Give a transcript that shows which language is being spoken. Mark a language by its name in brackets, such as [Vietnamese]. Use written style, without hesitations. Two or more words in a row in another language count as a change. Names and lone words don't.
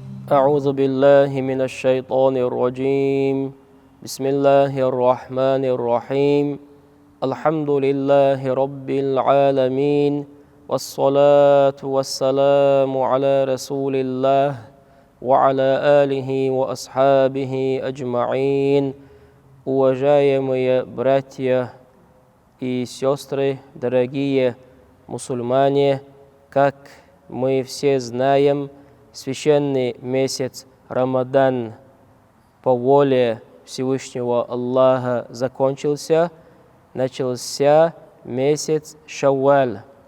[Arabic] أعوذ بالله من الشيطان الرجيم بسم الله الرحمن الرحيم الحمد لله رب العالمين والصلاة والسلام على رسول الله وعلى آله وأصحابه أجمعين. [Russian] Уважаемые братья и сестры, дорогие мусульмане, как мы все знаем, священный месяц Рамадан по воле Всевышнего Аллаха закончился, начался месяц Шавваль.